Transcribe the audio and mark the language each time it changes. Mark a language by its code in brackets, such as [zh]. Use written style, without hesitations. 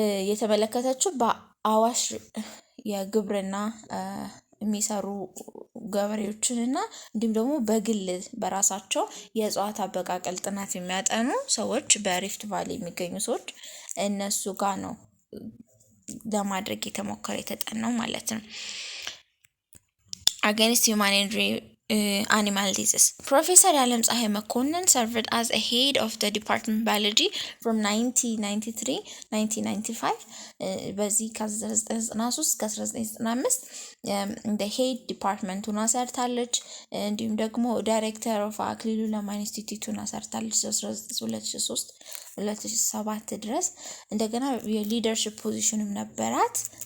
[am] የተመለከተችው በአዋሽ የግብርና የሚሰሩ ገበሬዎችንና እንዲሁም ደግሞ በግል በራሳቸው የእጽዋት አበቃቀል ጥናት የሚያጠኑ ሰዎች በሪፍት ቫሊ የሚገኙ ሰዎች እነሱ ጋር ነው ለማድረግ የተጠናው ማለት ነው። [en] against human animal disease. Professor Yalam Tsahay Makonnen served as a head of the Department of Biology from 1993-1995. [am] በዚህ ከ1993 እስከ 1995 [en] the head department [am] ሆና ሰርታለች። እንዲሁም ደግሞ ዳይሬክተር ኦፍ አክሊሉ ለማ ኢንስቲትዩት ሆና ሰርታለች 2003-2007 ድረስ። እንደገና የሊደርሺፕ ፖዚሽንም ነበራት